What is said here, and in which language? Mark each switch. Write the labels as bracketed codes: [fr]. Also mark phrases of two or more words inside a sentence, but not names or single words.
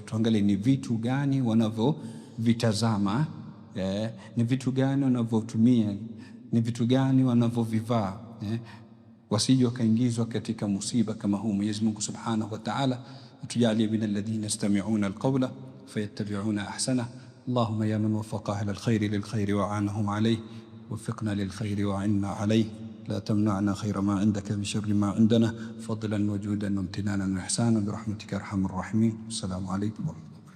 [sw] Tuangalie ni vitu gani wanavyovitazama, ni vitu gani wanavyotumia, ni vitu gani wanavyovivaa, wasije wakaingizwa katika musiba kama huu. Mwenyezi Mungu [ar] سبحانه وتعالى atujalie من الذين يستمعون القول فيتبعون أحسنه. اللهم يا من وفق أهل الخير للخير وأعانهم عليه وفقنا للخير وعنا عليه لا تمنعنا خير ما عندك من شر ما عندنا فضلا وجودا وامتنانا وإحسانا برحمتك يا أرحم الراحمين. السلام عليكم ورحمة الله.